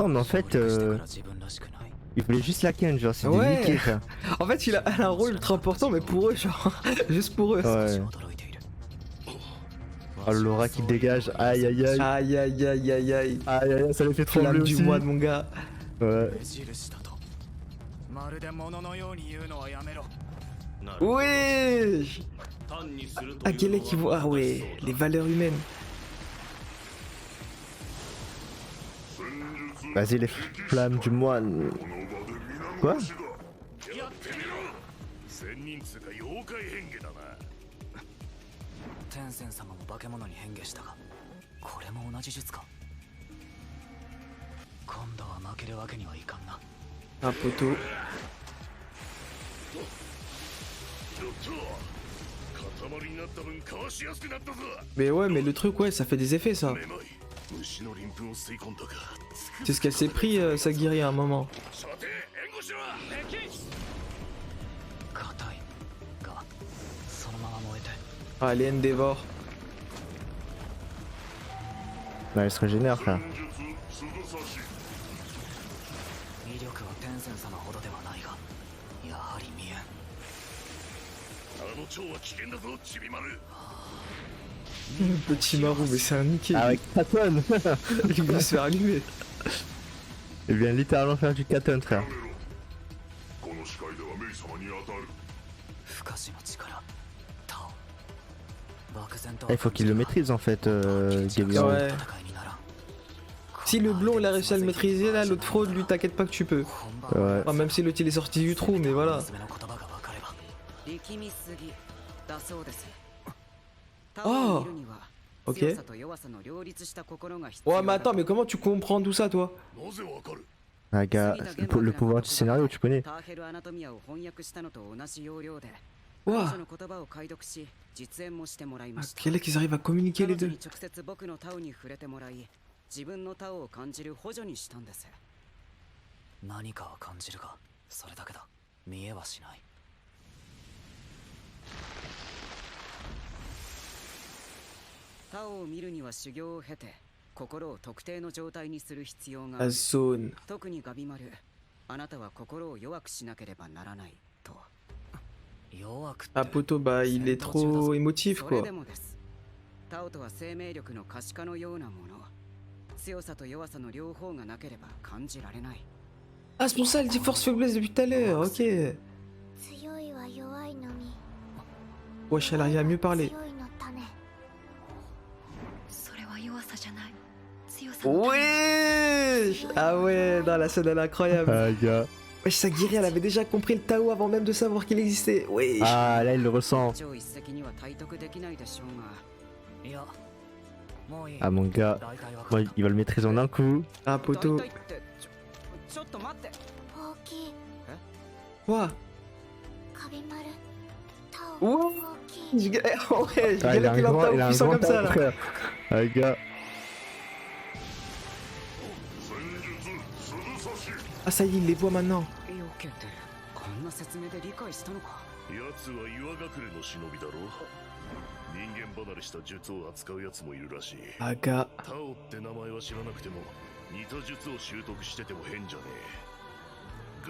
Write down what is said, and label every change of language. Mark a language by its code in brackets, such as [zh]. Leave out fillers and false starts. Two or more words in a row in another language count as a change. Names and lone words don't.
[fr] important mais en fait il voulait juste la ken genre c'est Ouais. niqué frère. En fait, elle a un rôle ultra important, mais pour eux, genre, juste pour eux. Ouais. Oh l'aura qui dégage, aïe aïe aïe. Aïe aïe aïe aïe aïe. Aïe aïe ça les fait trembler Flamme aussi. du mois de mon gars. Ouais. [ja] まるで物のように言うのはやめろ。 [fr] Ouais. Ah, quel est qui voit... Ah ouais, les valeurs humaines. Vas-y les flammes du moine. Quoi? [ja] 変化だな。天仙様も化け物に変化したが、これも同じ術か。今度は負けるわけにはいかんな。 [fr] Ah, poteau. [ja] やった塊になった分かわしやすくなったぞ。 [fr] Mais ouais, mais le truc, ouais, ça fait des effets, ça. [ja] めまい虫の鱗粉を吸い込んだか。 [fr] C'est ce qu'elle s'est pris, Sagiri, à un moment. [ja] さて援護しろ。硬いが、そのまま燃えて。 [fr] Ah, les Endeavor. Bah, elle se régénère, frère. [ja] 威力は天仙様ほどではないが、やはり見えん。あの蝶は危険だぞ、ちびまる。 [fr] Petit marou, mais c'est un niqué. Ah ouais, Katon. Il va se faire allumer. Il vient littéralement faire du Katon, frère. [ja] この視界ではメイ様に当たる。不可視の力、タオ。漠然と [fr] Il faut qu'il le maîtrise en fait, Gabriel. Ouais. Si le blond il a réussi à le maîtriser, là, l'autre fraude, lui, t'inquiète pas que tu peux. Ouais. Enfin, même si l'autre il est sorti du trou, mais voilà. [ja] 力みすぎだそうです。 [fr] Oh, ok. Ouais, mais attends, mais comment tu comprends tout ça, toi? [ja] なぜわかる。 [fr] Ah, gars, le pouvoir du scénario, tu connais. Waouh. Ah, quel est qu'ils arrivent à communiquer les deux? [ja] 自分のタオを感じる補助にしたんです。何かは感じるが、それだけだ。見えはしない。タオを見るには修行を経て、心を特定の状態にする必要があ [fr] La [ja] る。 [fr] zone. [ja] 特にガビマル、あなたは心を弱くしなければならないと。弱くて。 [fr] Ah, Poto, bah, il est trop émotif, [ja] それ [fr] quoi. [ja] でもです。タオとは生命力の可視化のようなもの。強さと弱さの両方がなければ感じられない。 [fr] Ah, c'est pour ça, elle dit force faiblesse depuis tout à l'heure, ok. [ja] 強いは弱いのみ。 [fr] Wesh, elle arrive à mieux parler. [ja] 強いの種。それは弱さじゃない。強さの種。 [fr] Wesh. Ah ouais, non, la scène elle est incroyable. Ah, gars. Wesh, Sagiri, elle avait déjà compris le Tao avant même de savoir qu'il existait. Wesh. Ah, là, il le ressent. [ja] 超一石には体得できないでしょうが。いや、もういい。 [fr] Ah, mon gars. [ja] 大体わか [fr] Bon, [ja] った [fr] il va le maîtriser en un coup. Ah, Poto. [ja] 大体ってちょっと待って。大きい。 [fr] Ouah. [ja] カビマル。タオ。 [fr] Ouah. [ja] 大きい。 [fr] Ouais, je Ah, il a galère qu'il a un Tao il a un puissant grand comme ça, Tao, là. frère. Ah, gars. Ah, ça y est, il les voit maintenant. [ja] よけてこんな説明で理解したのか。奴は岩隠れの忍びだろ。人間離れした術を扱う奴もいるらしい。 [fr] Ah, gars. [ja] タオって名前は知らなくても似た術を習得してても変じゃねえ。